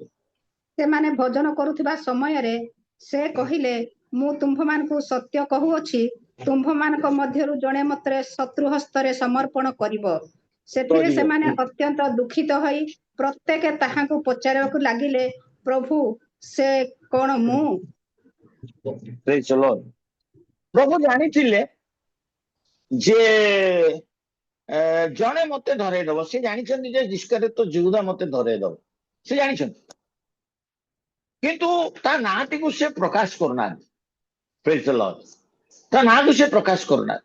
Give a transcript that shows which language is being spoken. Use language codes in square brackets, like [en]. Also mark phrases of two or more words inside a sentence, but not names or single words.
[or] ସେମାନେ ଭୋଜନ କରୁଥିବା ସମୟରେ ସେ କହିଲେ, ମୁଁ ତୁମ୍ଭମାନଙ୍କୁ ସତ୍ୟ କହୁଅଛି, ତୁମ୍ଭମାନଙ୍କ ମଧ୍ୟରୁ ଜଣେ ମତେ ଶତ୍ରୁ ହସ୍ତରେ ସମର୍ପଣ କରିବ। ସେଥିରେ ସେମାନେ ଅତ୍ୟନ୍ତ ଦୁଃଖିତ ହୋଇ ପ୍ରତ୍ୟେକେ ତାହାଙ୍କୁ ପଚାରିବାକୁ ଲାଗିଲେ, ପ୍ରଭୁ ସେ କଣ ମୁଁ? [en] Praise the Lord. [or] ପ୍ରଭୁ ଜାଣିଥିଲେ ଯେ ଜଣେ ମତେ ଧରେଇ ଦବ। ସେ ଜାଣିଛନ୍ତି ଯେ ଇସ୍କାରିୟତ ଯିହୁଦା ମତେ ଧରେଇ ଦବ, ସେ ଜାଣିଛନ୍ତି, କିନ୍ତୁ ତା ନାଁଟିକୁ ସେ ପ୍ରକାଶ କରୁନାହାନ୍ତି। [en] Praise the Lord. [or] ତା ନାଁକୁ ସେ ପ୍ରକାଶ କରୁନାହାନ୍ତି।